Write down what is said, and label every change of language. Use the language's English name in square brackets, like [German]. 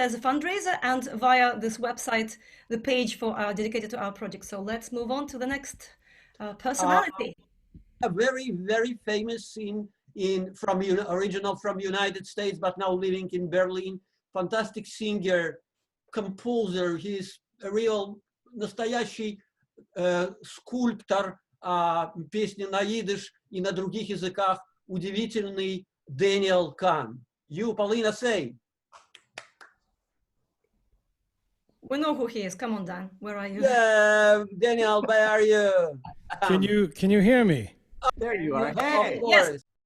[English] There's a fundraiser, and via this website, the page for dedicated to our project. So let's move on to the next personality. A very, very famous original from United States, but now living in Berlin. Fantastic singer, composer. He's a real [Russian] настоящий скульптор песни на идиш и на других языках. Удивительный Daniel Kahn. [English] You, Polina, say. We know who he is. Come on, Dan. Where are you? Yeah, Daniel, where are you? Can you hear me? Oh, there you are. Hey. Yes.